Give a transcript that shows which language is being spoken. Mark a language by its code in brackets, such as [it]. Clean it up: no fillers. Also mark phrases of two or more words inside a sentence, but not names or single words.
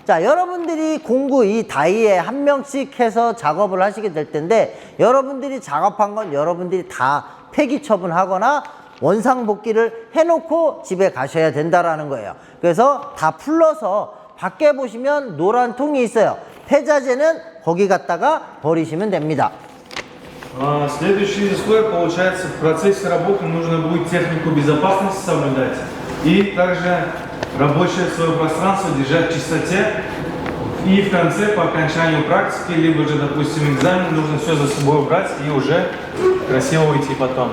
[ko] 자, 여러분들이 공구 이 다이에 한 명씩 해서 작업을 하시게 될 텐데, 여러분들이 작업한 건 여러분들이 다 폐기 처분하거나 원상복귀를 해놓고 집에 가셔야 된다라는 거예요. 그래서 다 풀러서 밖에 보시면 노란 통이 있어요. 폐자재는 거기 갖다가 버리시면 됩니다. [ru] Следующий слой, получается, в процессе работы нужно будет технику безопасности соблюдать и также рабочее свое пространство держать в чистоте. И в конце, по окончанию практики, либо же, допустим, экзамен, нужно все за собой убрать и уже красиво уйти потом.